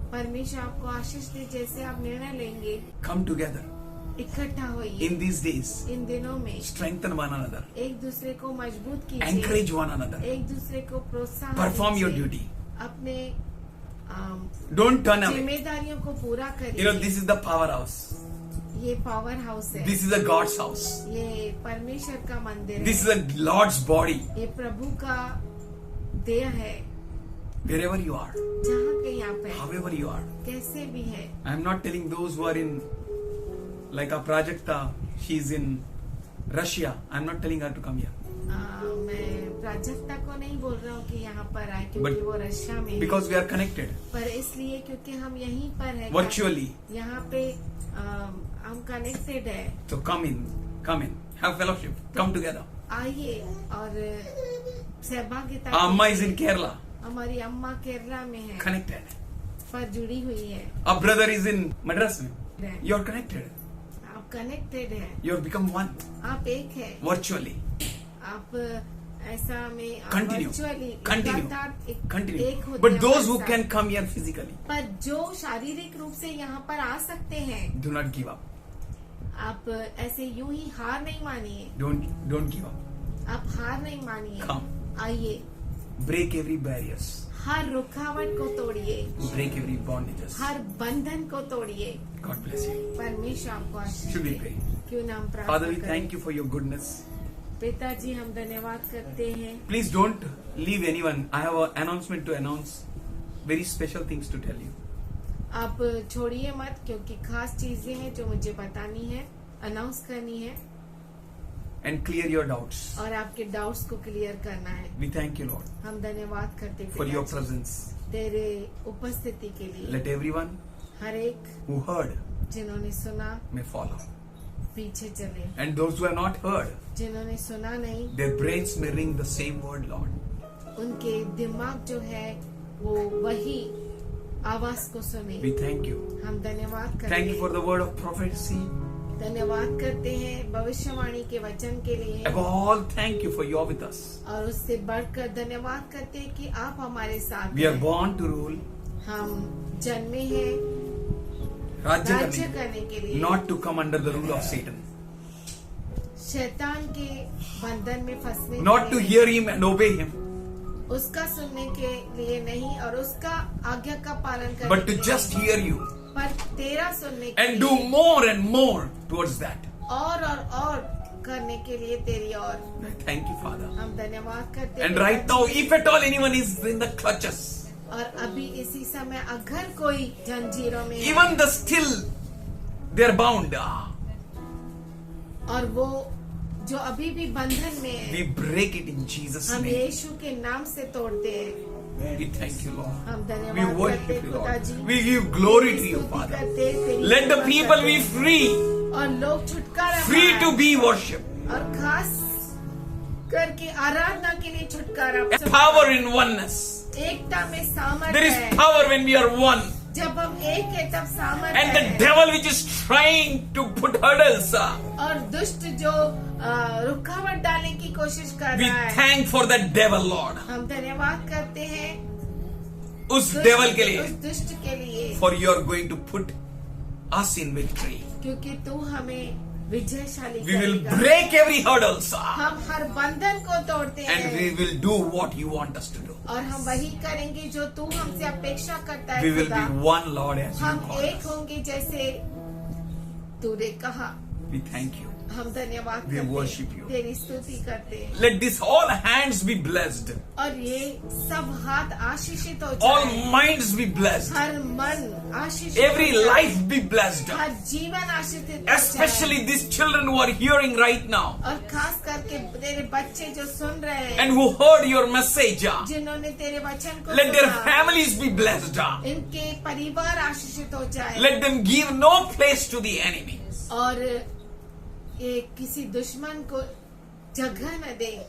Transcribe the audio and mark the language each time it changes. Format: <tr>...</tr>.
<hi>परमेश्वर आपको आशीष दे, जैसे आप निर्णय लेंगे,</hi> <en>Come together</en> <hi>इकट्ठा होइए</hi> <en>in these days.</en> <hi>इन दिनों में,</hi> <en>Strengthen one another.</en> <hi>एक दूसरे को मजबूत कीजिए,</hi> <en>Encourage one another.</en> <hi>एक दूसरे को प्रोत्साहन</hi> <en>Perform your</en> <hi>दीजिए,</hi> <en>duty.</en> <hi>अपने</hi> <en>Don't turn away.</en> <hi>जिम्मेदारियों को पूरा</hi> <en>You know,</en> <hi>करिए।</hi> <en>this is the powerhouse.</en> <hi>ये पावर हाउस है,</hi> <en>This is a God's house.</en> <hi>ये परमेश्वर का मंदिर</hi> <en>This is</en> <hi>है,</hi> <en>a Lord's body.</en> <hi>ये प्रभु का देह है।</hi> <en>Wherever you are,</en> <hi>जहाँ कहीं आप हैं,</hi> <en>however you are.</en> <hi>कैसे भी है,</hi> <en>I am not telling those who are in, like a Prajakta, she's in Russia. I am not telling her to come here.</en> <hi>मैं प्राजक्ता को नहीं बोल रहा हूँ कि यहाँ पर आए, क्योंकि</hi> <en>But</en> <hi>वो रशिया में है,</hi> <en>Because we are connected</en> <hi>पर इसलिए क्योंकि हम यहीं पर है,</hi> <en>virtually.</en> <hi>यहाँ पे हम कनेक्टेड है।</hi> <en>So come in, have fellowship, come together.</en> <hi>आइए और सहभागिता</hi> <en>Amma is in</en> <hi>कीजिए।</hi> <en>Kerala,</en> <hi>हमारी अम्मा केरला में है,</hi> <en>connected.</en> <hi>पर जुड़ी हुई है।</hi> <en>Our brother is in Madras. Right. You're connected.</en> <hi>आप कनेक्टेड है,</hi> <en>You've become one</en> <hi>आप एक है,</hi> <en>virtually.</en> <hi>आप ऐसा में</hi> <en>Continue. virtually Continue.</en> <hi>लगातार एक</hi> <en>Continue.</en> <hi>होते</hi> <en>But</en> <hi>हैं</hi> <en>those who</en> <hi>हमारे</hi> <en>can</en> <hi>साथ।</hi> <en>come here physically,</en> <hi>पर जो शारीरिक रूप से यहाँ पर आ सकते हैं,</hi> <en>do not give up.</en> <hi>आप ऐसे यूं ही हार नहीं मानिए,</hi> <en>Don't give up.</en> <hi>आप हार नहीं मानिए,</hi> <en>Come.</en> <hi>आइए,</hi> <en>Break every barriers.</en> <hi>हर रुकावट को तोड़िए,</hi> <en>Break every bondages.</en> <hi>हर बंधन को तोड़िए।</hi> <en>God bless you.</en> <hi>परमेश्वर आपको आशीष</hi> <en>Should we</en> <hi>दे।</hi> <en>pray?</en> <hi>क्यों नाम</hi> <en>Father,</en> <hi>प्रार्थना</hi> <en>we</en> <hi>करें।</hi> <en>thank you for your goodness.</en> <hi>पिताजी हम धन्यवाद करते हैं।</hi> <en>Please don't leave anyone. I have an announcement to announce. Very special things to tell you.</en> <hi>आप छोड़िए मत, क्योंकि खास चीजें हैं जो मुझे बतानी है, अनाउंस करनी है,</hi> <en>And clear your doubts.</en> <hi>और आपके डाउट्स को क्लियर करना है।</hi> <en>We thank you, Lord,</en> <hi>हम धन्यवाद करते हैं</hi> <en>for your</en> <hi>पिताजी,</hi> <en>presence.</en> <hi>तेरे उपस्थिति के लिए।</hi> <en>Let everyone</en> <hi>हर एक</hi> <en>who heard</en> <hi>जिन्होंने सुना</hi> <en>may follow.</en> <hi>पीछे चले,</hi> <en>And those who have not heard,</en> <hi>जिन्होंने सुना नहीं</hi> <en>their brains may ring the same word, Lord.</en> <hi>उनके दिमाग जो है वो वही आवाज को सुने।</hi> <en>We thank you.</en> <hi>हम धन्यवाद करते</hi> <en>Thank you for</en> <hi>हैं,</hi> <en>the word of prophecy.</en> <hi>धन्यवाद करते हैं भविष्यवाणी के वचन के लिए,</hi> <en>Above all, thank you for you are with us.</en> <hi>और उससे बढ़कर धन्यवाद करते हैं कि आप हमारे साथ</hi> <en>We are</en> <hi>हैं।</hi> <en>born to rule,</en> <hi>हम जन्मे हैं राज्य राज्य करने, करने के लिए,</hi> <en>not to come under the rule of Satan.</en> <hi>शैतान के बंधन में फंसने</hi> <en>Not</en> <hi>के</hi> <en>to</en> <hi>लिए,</hi> <en>hear him and obey him,</en> <hi>उसका सुनने के लिए नहीं और उसका आज्ञा का पालन करने</hi> <en>but</en> <hi>के</hi> <en>to</en> <hi>लिए</hi> <en>just</en> <hi>नहीं,</hi> <en>hear you</en> <hi>पर तेरा सुनने के</hi> <en>and do</en> <hi>लिए</hi> <en>more and more towards that.</en> <hi>और करने के लिए तेरी और</hi> <en>Thank you, Father.</en> <hi>हम धन्यवाद करते हैं।</hi> <en>And right now, if at all anyone is in the clutches,</en> <hi>और अभी इसी समय अगर कोई जंजीरों में है,</hi> <en>even the still they are bound.</en> <hi>और वो जो अभी भी बंधन में है,</hi> <en>We break it in Jesus'</en> <hi>हम</hi> <en>name.</en> <hi>यीशु के नाम से तोड़ते हैं।</hi> <en>We thank you, Lord.</en> <hi>हम</hi> <en>We</en> <hi>धन्यवाद करते</hi> <en>worship</en> <hi>हैं</hi> <en>you,</en> <hi>पिताजी,</hi> <en>Lord. We give glory to you,</en> <hi>स्तुति</hi> <en>Father.</en> <hi>करते हैं, तेरी</hi> <en>Let the</en> <hi>महिमा</hi> <en>people</en> <hi>करते</hi> <en>be</en> <hi>हैं।</hi> <en>free,</en> <hi>और लोग छुटकारा</hi> <en>free</en> <hi>पाएं।</hi> <en>to be worshipped.</en> <hi>और खास करके आराधना के लिए छुटकारा</hi> <en>A power in oneness.</en> <hi>एकता में सामर्थ</hi> <en>There is</en> <hi>है।</hi> <en>power when we are one.</en> <hi>जब हम एक है तब सामर्थ</hi> <en>And the</en> <hi>है।</hi> <en>devil which is trying to put hurdles,</en> <hi>और दुष्ट जो रुकावट डालने की कोशिश कर</hi> <en>we</en> <hi>रहा है,</hi> <en>thank for that devil, Lord.</en> <hi>हम धन्यवाद करते हैं उस devil के उस लिए, दुष्ट के लिए,</hi> <en>for you are going to put us in victory.</en> <hi>क्योंकि तू हमें विजयशाली</hi> <en>We will</en> <hi>करेगा।</hi> <en>break every hurdles.</en> <hi>हम हर बंधन को तोड़ते</hi> <en>And we</en> <hi>हैं</hi> <en>will do what you want us to do.</en> <hi>और हम वही करेंगे जो तू हमसे अपेक्षा करता है</hi> <en>We will</en> <hi>खुदा।</hi> <en>be one, Lord, as you</en> <hi>हम</hi> <en>call</en> <hi>एक</hi> <en>us.</en> <hi>होंगे जैसे तूने कहा।</hi> <en>We thank you.</en> <hi>हम धन्यवाद</hi> <en>We</en> <hi>करते</hi> <en>worship you.</en> <hi>हैं, तेरी स्तुति करते हैं</hi> <en>Let these all hands be blessed.</en> <hi>और ये सब हाथ आशीषित हो</hi> <en>All</en> <hi>जाए,</hi> <en>minds be blessed.</en> <hi>हर मन आशीषित</hi> <en>Every</en> <hi>हो जाए,</hi> <en>life be blessed.</en> <hi>हर जीवन आशीषित हो जाए।</hi> <en>Especially these children who are hearing right now</en> <hi>और खास करके तेरे बच्चे जो सुन रहे हैं,</hi> <en>and who heard your message.</en> <hi>जिन्होंने तेरे वचन को</hi> <en>Let their</en> <hi>सुना,</hi> <en>families be blessed.</en> <hi>इनके परिवार आशीषित हो जाए</hi> <en>Let them give no place to the enemy.</en> <hi>और ये किसी दुश्मन को जगह न दे।</hi>